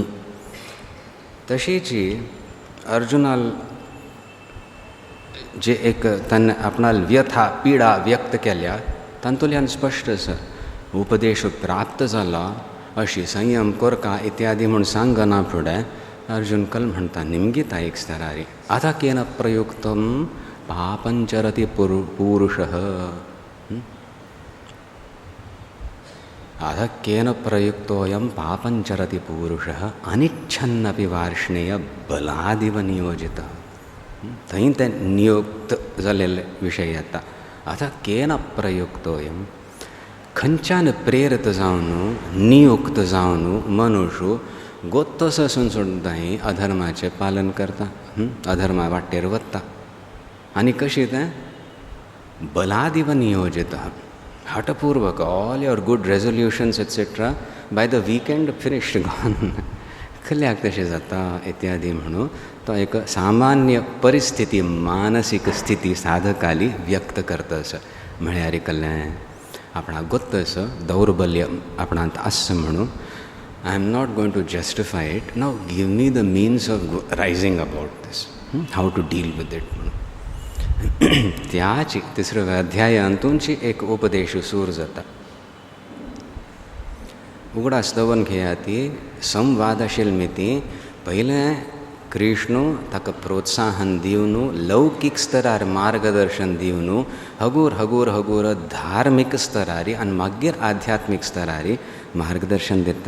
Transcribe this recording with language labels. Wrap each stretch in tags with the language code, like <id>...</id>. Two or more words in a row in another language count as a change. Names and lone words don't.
<kok>तशीची अर्जुनाल जे एक ताणें आपणाल व्यथा पिडा व्यक्त केल्या तांतूंतल्यान स्पश्ट आसा उपदेश प्राप्त जाला अशी संयम कोरका इत्यादी म्हूण सांगना फुडें अर्जुन कल म्हणटा निमगीत आयक स्तरारी.</kok> <sa>आतां केन प्रयुक्तम पापंचरति पुरुषः. आतां केन प्रयुक्तोऽयं पापंचरति पुरुषः अनिच्छन्नपि वार्ष्णेय बलादिव नियोजितः.</sa> <kok>थंय तें नियुक्त जाल्ले विशय येता. आतां</kok> <sa>केन प्रयुक्तोऽयं</sa> <kok>खंयच्यान प्रेरीत जावन नियुक्त जावन मनुश्य गोत्तस आसून सुद्दां अधर्माचें पालन करता, अधर्मा वाटेर वता. आनी कशी तें</kok> <sa>बलादिव नियोजितः.</sa> <en>हठपूर्वक all your good resolutions etcetera by the weekend finished gone.</en> <kok>कल्याक तशें जाता इत्यादी म्हणून तो एक सामान्य परिस्थिती मानसीक स्थिती साधकाली व्यक्त करतस. म्हळ्यार कल्लें आपणाक गोत्तस दौर्बल्य आपणांत आसा म्हणून</kok> <en>I am not going to justify it. Now give me the means of rising about this. How to deal with it.</en> <kok>त्याची 3व्या अध्यायांतूंची एक उपदेश सूर जाता. उगडास दवन घेया ती संवादशील मिती पयलें कृष्ण ताका प्रोत्साहन दिवन लौकीक स्तरार मार्गदर्शन दिवन हगूर हगूर हगूर धार्मीक स्तरारी आनी मागीर आध्यात्मीक स्तरारी मार्गदर्शन दिता.</kok>